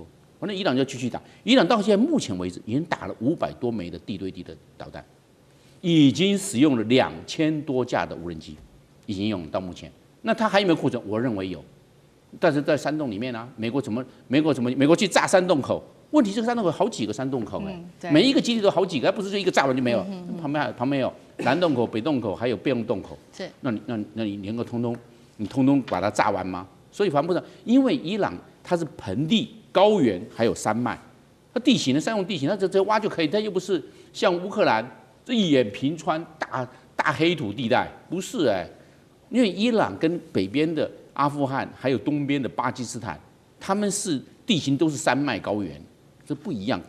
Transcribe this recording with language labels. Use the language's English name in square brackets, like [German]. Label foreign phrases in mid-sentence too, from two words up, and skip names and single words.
[Chinese] 那伊朗就繼續打，伊朗到現在目前為止已經打了500多枚的地對地的導彈，已經使用了2000多架的無人機，已經用到目前。那它還有沒有庫存？我認為有，但是在山洞裡面啊，美國去炸山洞口，問題這個山洞口好幾個山洞口每一個基地都好幾個，不是說一個炸完就沒有，旁邊有南洞口、北洞口，還有備用洞口。是，那你能夠通通把它炸完嗎？所以防不上，因為伊朗它是盆地。高原還有山脈，它地形的山用地形，它直接挖就可以，它又不是像烏克蘭這一眼平川大黑土地帶，不是因為伊朗跟北邊的阿富汗還有東邊的巴基斯坦，他們是地形都是山脈高原，這不一樣。